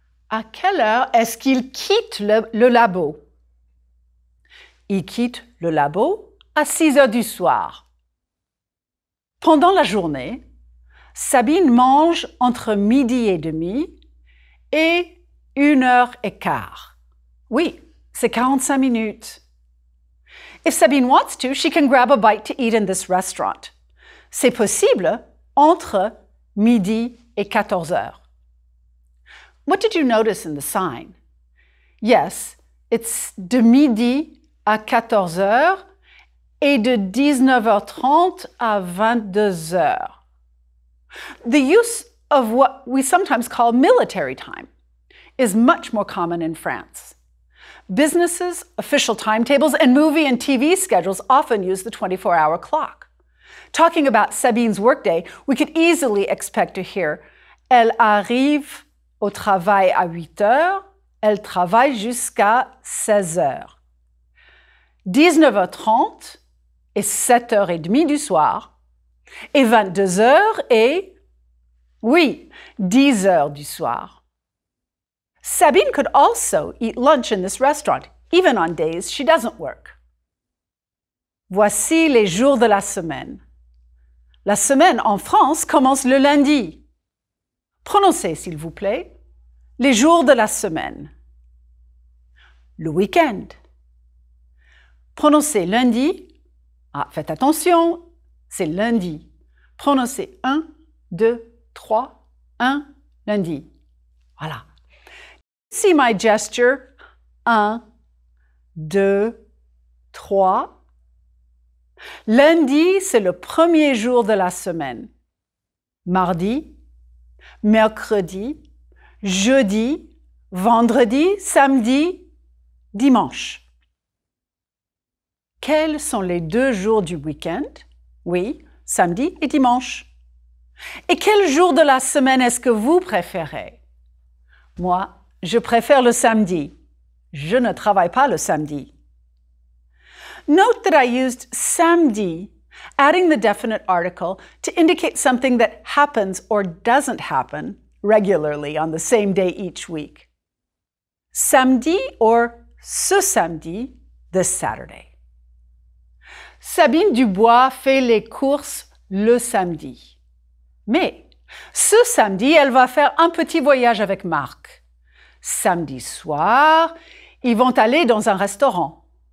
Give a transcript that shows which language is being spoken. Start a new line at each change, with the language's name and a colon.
French: À quelle heure est-ce qu'ils quittent le labo? Ils quittent le labo à 6 heures du soir. Pendant la journée, Sabine mange entre midi et demi et 1h15. Oui, c'est 45 minutes.
English: If Sabine wants to, she can grab a bite to eat in this restaurant.
French: C'est possible entre midi et 14 heures.
English: What did you notice in the sign? Yes, it's
French: de midi à 14 heures et de 19h30 à 22 heures.
English: The use of what we sometimes call military time is much more common in France. Businesses, official timetables, and movie and TV schedules often use the 24-hour clock. Talking about Sabine's workday, we could easily expect to hear «
French: Elle arrive au travail à 8 heures, elle travaille jusqu'à 16 heures. 19h30 et 7h30 du soir, et 22 heures et, oui, 10 heures du soir.
English: Sabine could also eat lunch in this restaurant, even on days she doesn't work.
French: Voici les jours de la semaine. La semaine en France commence le lundi. Prononcez, s'il vous plaît, les jours de la semaine. Le week-end. Prononcez lundi. Ah, faites attention, c'est lundi. Prononcez 1, 2, 3, 1, lundi. Voilà.
English: See my gesture. 1, 2, 3.
French: Lundi, c'est le premier jour de la semaine. Mardi, mercredi, jeudi, vendredi, samedi, dimanche. Quels sont les 2 jours du week-end? Oui, samedi et dimanche. Et quel jour de la semaine est-ce que vous préférez? Moi, je préfère le samedi. Je ne travaille pas le samedi.
English: Note that I used samedi, adding the definite article to indicate something that happens or doesn't happen regularly on the same day each week. Samedi or ce samedi, this Saturday.
French: Sabine Dubois fait les courses le samedi. Mais ce samedi, elle va faire un petit voyage avec Marc. Samedi soir, ils vont aller dans un restaurant.